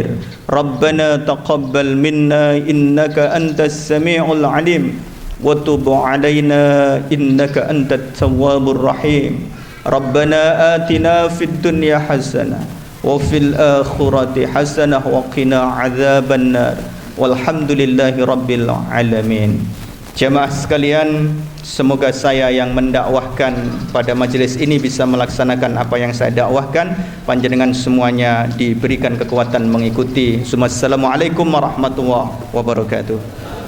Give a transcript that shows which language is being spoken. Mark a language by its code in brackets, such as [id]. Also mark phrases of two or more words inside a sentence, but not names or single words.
[ar] ربنا تقبل منا إنك أنت السميع العليم وتب علينا إنك أنت التواب الرحيم. ربنا آتنا في الدنيا حسنة وفي الآخرة حسنة وقنا عذاب النار. والحمد لله رب العالمين. [id] Jemaah sekalian, semoga saya yang mendakwahkan pada majelis ini bisa melaksanakan apa yang saya dakwahkan. Panjenengan semuanya diberikan kekuatan mengikuti. [ar] السلام عليكم ورحمة الله وبركاته.